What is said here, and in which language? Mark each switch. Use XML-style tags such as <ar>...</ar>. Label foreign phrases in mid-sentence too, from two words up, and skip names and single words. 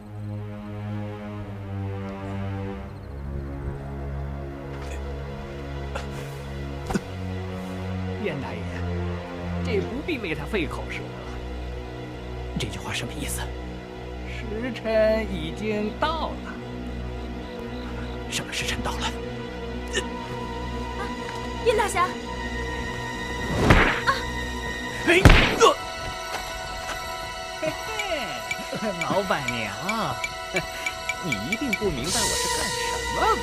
<zh>燕大爺，這不必為他費口舌。這句話什麼意思？時辰已經到了。什麼時辰到了？燕大俠。嘿嘿，老闆娘，你一定不明白我是幹什麼吧？</zh>